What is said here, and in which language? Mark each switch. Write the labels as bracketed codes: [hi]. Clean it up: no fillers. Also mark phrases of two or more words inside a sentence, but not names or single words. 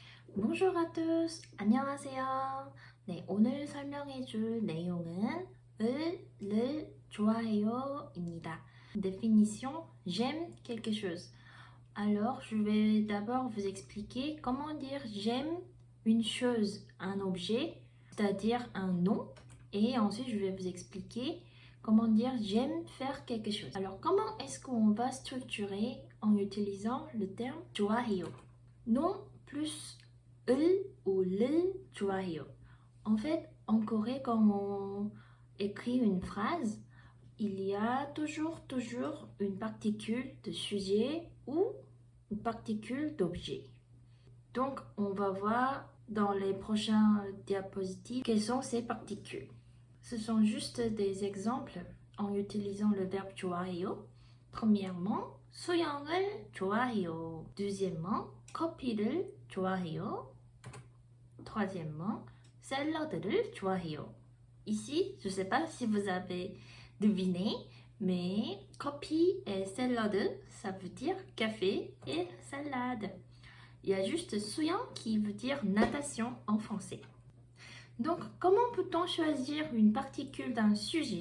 [fr] Bonjour à tous. [ko] 안녕하세요. 네, 오늘 설명해 줄 내용은 를 좋아해요입니다. [fr] Définition j'aime quelque chose. Alors, je vais d'abord vous expliquer comment dire j'aime une chose, un objet, c'est-à-dire un nom, et ensuite je vais vous expliquer comment dire j'aime faire quelque chose. Alors, comment est-ce qu'on va structurer en utilisant le terme 좋아해요? Nom plus 을 ou [ko] 를 좋아해요. [fr] En fait, en Corée, quand on écrit une phrase, il y a toujours une particule de sujet ou une particule d'objet. Donc, on va voir dans les prochains diapositives quelles sont ces particules. Ce sont juste des exemples en utilisant le verbe 좋아해요. Premièrement, [ko] 수영을 좋아해요. [fr] Deuxièmement, [ko] 커피를 좋아해요. [fr] Troisièmement, [ko] 샐러드를 좋아해요. [fr] Ici, je ne sais pas si vous avez deviné, mais coffee et salade, ça veut dire café et salade. Il y a juste 수영 qui veut dire natation en français. Donc, comment peut-on choisir une particule d'un sujet?